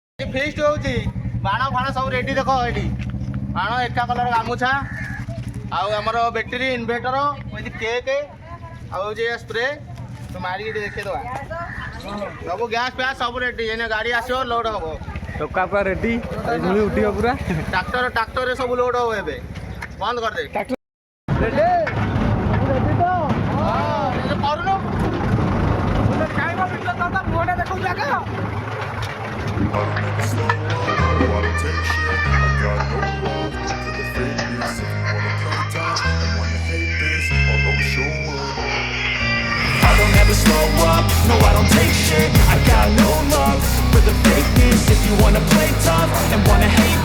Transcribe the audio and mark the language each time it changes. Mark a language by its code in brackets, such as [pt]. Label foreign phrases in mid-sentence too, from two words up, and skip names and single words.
[or] ଫିଷ୍ଟ ହଉଛି ବାଣ ଫାଣ ସବୁ ରେଡି ଦେଖ ଏଠି ବାଣ ଏକା କଲର ଗାମୁଛା ଆଉ ଆମର [en] battery inverter cake [or] ଆଉ ହଉଛି ସ୍ପ୍ରେ ତ ମାରିକି ଦେଖେଇଦବା ସବୁ ଗ୍ୟାସ୍ ଫ୍ୟାସ୍ ସବୁ ରେଡି ଏଇନେ ଗାଡ଼ି ଆସିବ ଲୋଡ୍ ହବ ଟୋକା ପୁରା ରେଡି ଉଠିବ ପୁରା ଟ୍ରାକ୍ଟରରେ ସବୁ ଲୋଡ୍ ହବ ଏବେ ବନ୍ଦ କରିଦେ ରେଡି କରୁନୁ ମୁହଁଟା ଦେଖୁଛୁ ଆଗ [en] Slow up, no I don't take shit I got no love for the fakeness If you wanna play tough and wanna hate